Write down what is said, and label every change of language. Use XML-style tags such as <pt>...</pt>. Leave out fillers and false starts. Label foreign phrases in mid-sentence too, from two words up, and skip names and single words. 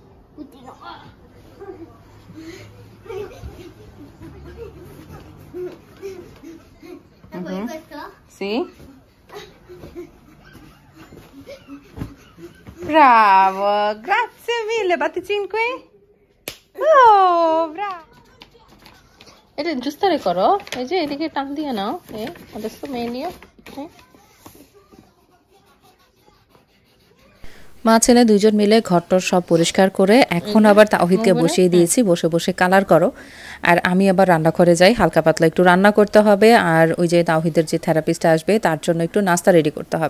<it>Questo? Sì. Bravo, grazie mille, batti 5. Oh, bravo.</it> <bn>এটা জুস্তারে করো, এই যে এদিকে টান দিয়ে নাও।</bn> <it>adesso meglio.</it> <bn>মা ছেলে ২ জন মিলে ঘরটর সব পরিষ্কার করে এখন আবার তাওহিদকে বসিয়ে দিয়েছি, বসে বসে কালার করো। আর আমি আবার রান্নাঘরে যাই, হালকা পাতলা একটু রান্না করতে হবে। আর ওই যে তাওহিদের যে থেরাপিস্ট আসবে, তার জন্য একটু নাস্তা রেডি করতে হবে।</bn>